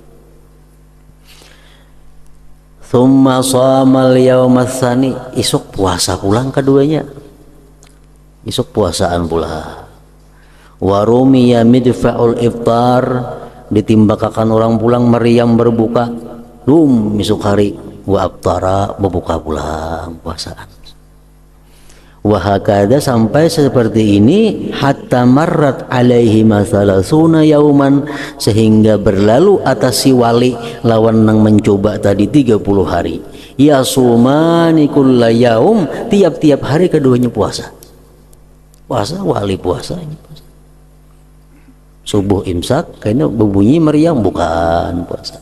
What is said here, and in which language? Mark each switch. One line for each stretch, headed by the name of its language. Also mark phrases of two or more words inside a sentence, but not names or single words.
Arabic: ثم صام اليوم الثاني,
Banjar: isuk puasa pulang keduanya, isuk puasaan pula.
Arabic: ورمي مدفع الإفطار,
Banjar: ditimbakakan orang pulang Maryam berbuka isuk hari,
Arabic: وأفطر,
Banjar: berbuka pulang puasaan. Wahakada, sampai seperti ini,
Arabic: حتى مرت عليه ثلاثون يوما,
Banjar: sehingga berlalu atas si wali lawan nang mencoba tadi 30 hari.
Arabic: يصومان كل يوم,
Banjar: tiap-tiap hari keduanya puasa. Wali puasa ini puasa. Subuh imsak kayaknya berbunyi Maryam, bukan puasa.